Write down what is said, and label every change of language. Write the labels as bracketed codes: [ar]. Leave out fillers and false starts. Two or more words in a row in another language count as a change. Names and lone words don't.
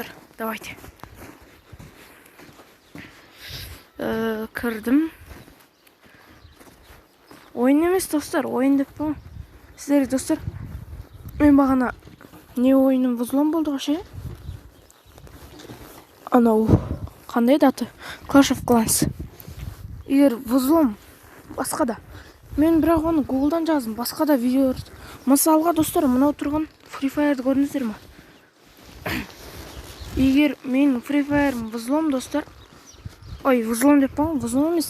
[kk] Давайте. Кірдім. Ойын емес достар, ойын деп қойм. Сіздер достар, мен бағана не ойыным взлом болды ғой ше? Анау қандай аты? Clash of Clans. Егер взлом басқа да. Мен бірақ оны Google'дан жаздым. Басқа да видео. Мысалға достар, мынау тұрған Free Fire'ды көрдіңіздер ме? Егер мен Free Fire'ым взлом достар. Ой, взлом деп қойм, взлом емес.